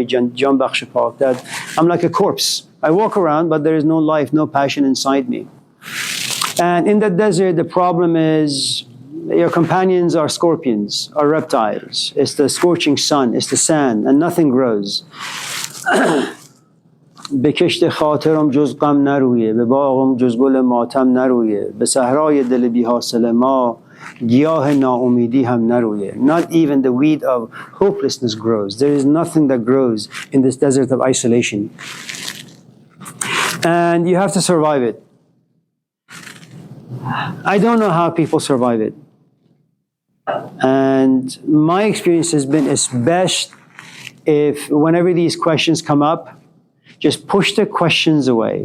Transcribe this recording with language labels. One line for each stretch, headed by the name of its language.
English: That I'm like a corpse. I walk around, but there is no life, no passion inside me. And in the desert, the problem is your companions are scorpions, are reptiles. It's the scorching sun, it's the sand, and nothing grows.
Persian: به کشت خاطرم جز غم نرویه به باغم جز گل ماتم نرویه به صحرای دل بی حاصل ما گیاه ناامیدی هم نرویه.
English: Not even the weed of hopelessness grows. There is nothing that grows in this desert of isolation. And you have to survive it. I don't know how people survive it. And my experience has been it's best if whenever these questions come up, just push the questions away.